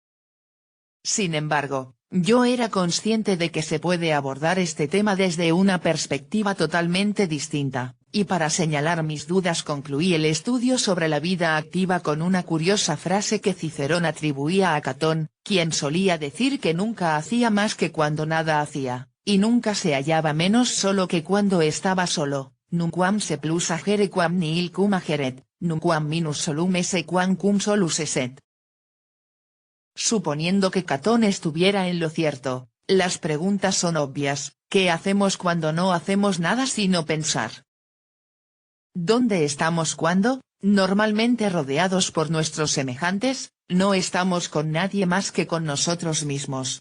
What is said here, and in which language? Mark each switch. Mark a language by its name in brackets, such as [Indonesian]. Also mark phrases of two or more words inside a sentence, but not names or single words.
[Spanish] Sin embargo, yo era consciente de que se puede abordar este tema desde una perspectiva totalmente distinta, y para señalar mis dudas concluí el estudio sobre la vida activa con una curiosa frase que Cicerón atribuía a Catón, quien solía decir que nunca hacía más que cuando nada hacía, y nunca se hallaba menos solo que cuando estaba solo, [Latin] nunquam se plus agere quam nihil cum ageret, nunquam minus solum esse quam cum solus esset. [Spanish] Suponiendo que Catón estuviera en lo cierto, las preguntas son obvias: ¿qué hacemos cuando no hacemos nada sino pensar? ¿Dónde estamos cuando, normalmente rodeados por nuestros semejantes, no estamos con nadie más que con nosotros mismos?